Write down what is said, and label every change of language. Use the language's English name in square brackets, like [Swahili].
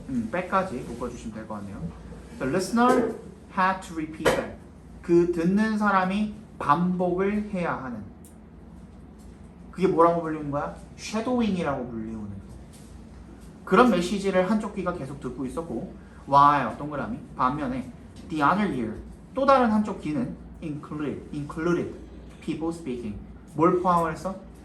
[Korean] 빼까지 묶어주시면 될 것 같네요. [English] The listener had to repeat that. [Korean] 그 듣는 사람이 반복을 해야 하는. 그게 뭐라고 불리는 거야? shadowing이라고 불리우는. 그런 메시지를 한쪽 귀가 계속 듣고 있었고, while 동그라미 반면에 [English] the other ear [Korean] 또 다른 한쪽 귀는 [English] included people speaking. [Korean] 뭘 포함을 했어?